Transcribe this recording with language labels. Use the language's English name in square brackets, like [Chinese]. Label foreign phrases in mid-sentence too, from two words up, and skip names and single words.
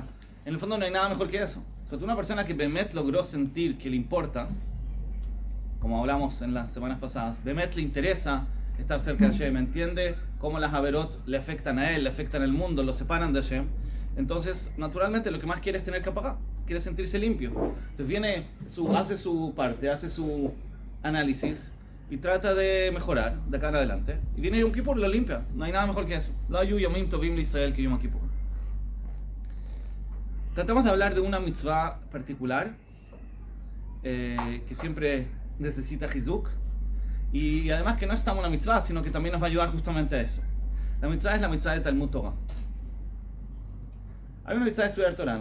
[Spanish] En el fondo no hay nada mejor que eso. Sobre todo una persona que Bemet logró sentir que le importa, como hablamos en las semanas pasadas, Bemet le interesa estar cerca de Hashem, entiende cómo las averot le afectan a él, le afectan al mundo, lo separan de Hashem. Entonces, naturalmente, lo que más quiere es tener kapara, quiere sentirse limpio. Entonces hace su parte, hace su análisis y trata de mejorar de acá en adelante. Y viene Yom Kippur y lo limpia. No hay nada mejor que eso. [Hebrew] לא היו ימים טובים לישראל que Yom Kippur. [Spanish] Tratamos de hablar de una mitzvah particular que siempre necesita Hizuk, y además que no es tan una mitzvah, sino que también nos va a ayudar justamente a eso. La mitzvah es la mitzvah de [Hebrew] תלמוד תורה. [Spanish] Hay una mitzvah de estudiar Torah.